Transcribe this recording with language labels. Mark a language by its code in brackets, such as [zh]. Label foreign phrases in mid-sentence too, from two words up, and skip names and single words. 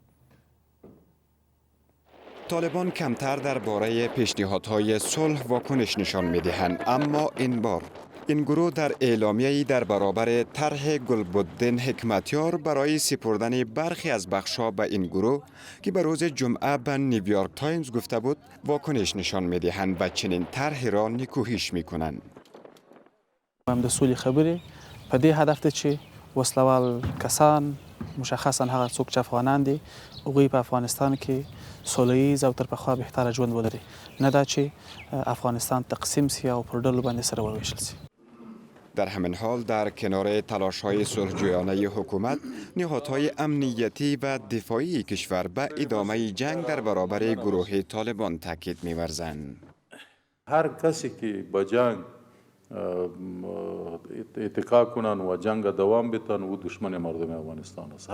[fa] طالبان کمتر درباره پیشنهادهای صلح واکنش نشان می‌دهند، اما این بار این گروه در اعلامیه‌ای در برابر طرح گلبدین حکمتیار برای سپردن برخی از بخش‌ها به این گروه که به روز جمعه به نیویورک تایمز گفته بود واکنش نشان می‌دهند و چنین طرحی را نکوهش می‌کنند. [ps] هم د سولې خبرې په دې هدف ده چې وسلوال کسان مشخصا هغه څوک چې افغانان دي هغوی په افغانستان کې سوله-ییز او تر پخوا بهتره ژوند ولري، نه دا چې افغانستان تقسیم سي او پر ډلو باندې سره وویشل سي. [fa] در همین حال در کنار تلاش‌های صلح‌جویانه حکومت، نهادهای امنیتی و دفاعی کشور به ادامه جنگ در برابر گروه طالبان تاکید می‌ورزند. هر کسی که با جنگ اتکا کنن و جنگ دوام بدن و دشمن مردم افغانستان است.